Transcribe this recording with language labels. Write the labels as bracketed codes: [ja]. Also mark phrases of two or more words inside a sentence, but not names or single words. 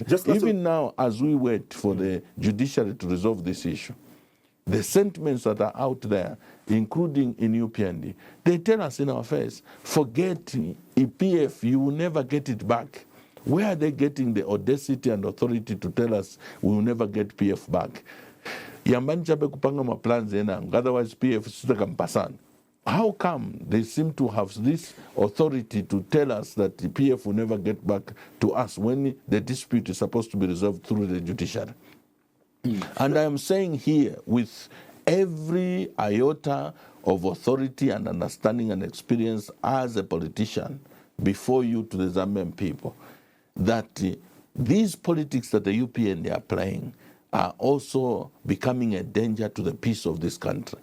[en] Even now, as we wait for the judiciary to resolve this issue, the sentiments that are out there, including in UPND, they tell us in our face, forget EPF, you will never get it back. Where are they getting the audacity and authority to tell us we will never get PF back? [ny] Yambani chabe kupanga ma plans enang, otherwise PF sitakampasan. [en] How come they seem to have this authority to tell us that the PF will never get back to us when the dispute is supposed to be resolved through the judiciary? And I am saying here, with every iota of authority and understanding and experience as a politician before you to the Zambian people, that these politics that the UPND are playing are also becoming a danger to the peace of this country.